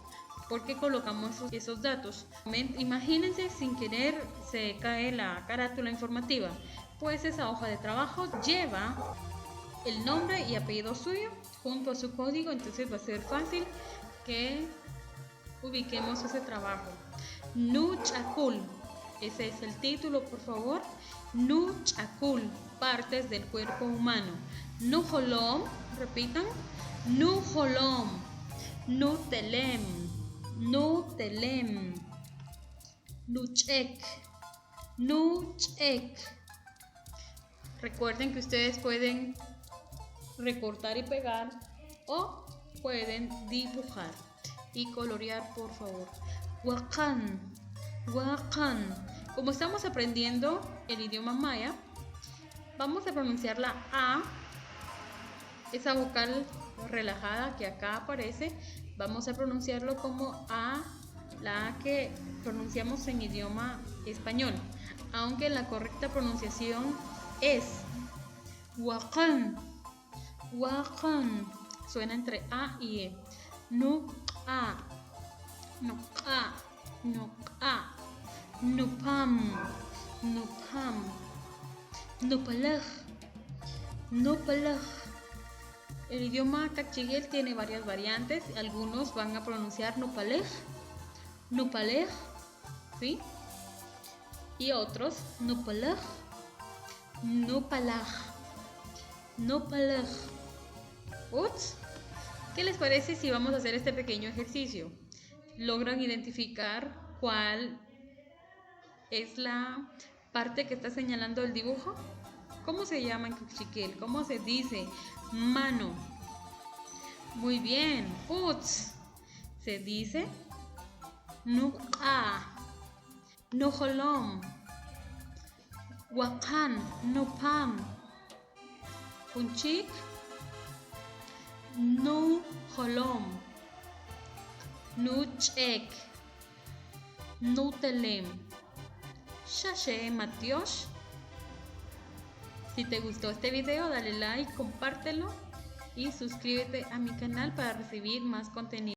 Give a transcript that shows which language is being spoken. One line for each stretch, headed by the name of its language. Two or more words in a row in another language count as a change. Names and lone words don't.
Spanish: ¿Por qué colocamos esos datos? Imagínense, sin querer se cae la carátula informativa, pues esa hoja de trabajo lleva el nombre y apellido suyo junto a su código, entonces va a ser fácil que ubiquemos ese trabajo. Nuchakul, ese es el título, por favor. Nuchakul, partes del cuerpo humano. Nujolom, repitan.
Kaqchikel: Nujolom, nutelem, nutelem, nuchek, nuchek.
Spanish: Recuerden que ustedes pueden recortar y pegar o pueden dibujar y colorear, por favor.
Kaqchikel: Huacan, huacan.
Spanish: Como estamos aprendiendo el idioma maya, vamos a pronunciar la A, esa vocal relajada que acá aparece, vamos a pronunciarlo como A, la A que pronunciamos en idioma español, aunque la correcta pronunciación es
Kaqchikel: huacan, huacan,
Spanish: suena entre A y E.
Kaqchikel: Nu-a, nu-a, nu-a, nupam, nupam, nupalaj, nupalaj.
Spanish: El idioma cachiquel tiene varias variantes, algunos van a pronunciar
Kaqchikel: nupalej, nupalej,
Spanish: ¿sí? Y otros
Kaqchikel: nupalaj, nupalaj, nupalaj. Ups.
Spanish: ¿Qué les parece si vamos a hacer este pequeño ejercicio? ¿Logran identificar ¿Cuál es la parte que está señalando el dibujo? ¿Cómo se llama en Kukchikel? ¿Cómo se dice? Mano. Muy bien. Uts. Se dice Nuqa.
Kaqchikel: Nuholom. Wakan. Nupam. Punchik. Nuholom. Nuchek. Nutelem. Shashe Matiosh.
Spanish: Si te gustó este video, dale like, compártelo y suscríbete a mi canal para recibir más contenido.